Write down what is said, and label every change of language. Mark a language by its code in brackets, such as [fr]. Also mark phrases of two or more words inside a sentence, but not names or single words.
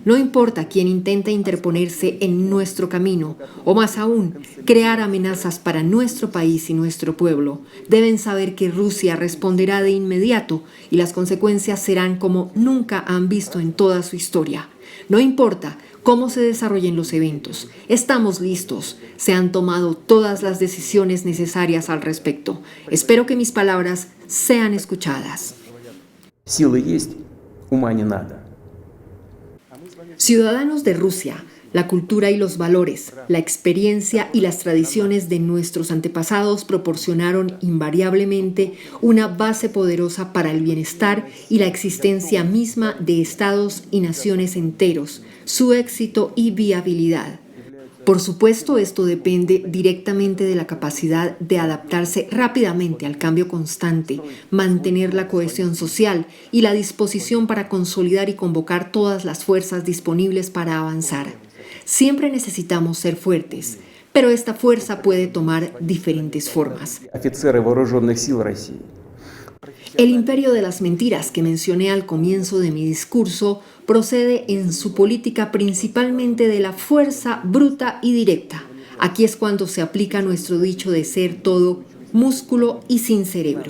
[es] No importa quién intente interponerse en nuestro camino, o más aún, crear amenazas para nuestro país y nuestro pueblo, deben saber que Rusia responderá de inmediato y las consecuencias serán como nunca han visto en toda su historia. No importa cómo se desarrollen los eventos, estamos listos. Se han tomado todas las decisiones necesarias al respecto. Espero que mis palabras sean escuchadas. [ru] Силы есть, ума не надо. [es] Ciudadanos de Rusia, la cultura y los valores, la experiencia y las tradiciones de nuestros antepasados proporcionaron invariablemente una base poderosa para el bienestar y la existencia misma de estados y naciones enteros, su éxito y viabilidad. Por supuesto, esto depende directamente de la capacidad de adaptarse rápidamente al cambio constante, mantener la cohesión social y la disposición para consolidar y convocar todas las fuerzas disponibles para avanzar. Siempre necesitamos ser fuertes, pero esta fuerza puede tomar diferentes formas. [ru] Офицеры вооруженных сил России. [es] El imperio de las mentiras que mencioné al comienzo de mi discurso procede en su política principalmente de la fuerza bruta y directa. Aquí es cuando se aplica nuestro dicho de ser todo músculo y sin cerebro.